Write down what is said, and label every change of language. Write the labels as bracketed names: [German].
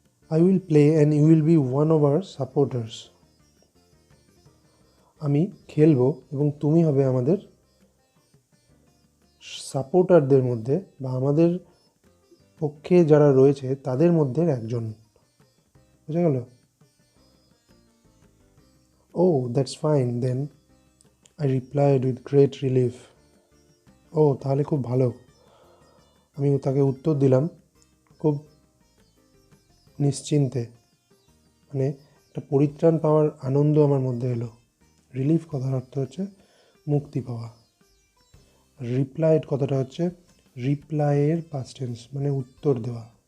[English] I will play and you will be one of our supporters. [Bangla] আমি খেলবো এবং তুমি হবে আমাদের সাপোর্টারদের মধ্যে, বা আমাদের পক্ষে যারা রয়েছে তাদের মধ্যে একজন। বুঝা গেল? [English] Oh, that's fine then, I replied with great relief. [Bangla] ও, তাহলে খুব ভালো, আমি তাকে উত্তর দিলাম খুব নিশ্চিন্তে, মানে একটা পরিত্রাণ পাওয়ার আনন্দ আমার মধ্যে এলো। রিলিফ কথার অর্থ হচ্ছে মুক্তি পাওয়া। রিপ্লাইড কথাটা হচ্ছে রিপ্লাইয়ের পাস্ট টেন্স, মানে উত্তর দেওয়া।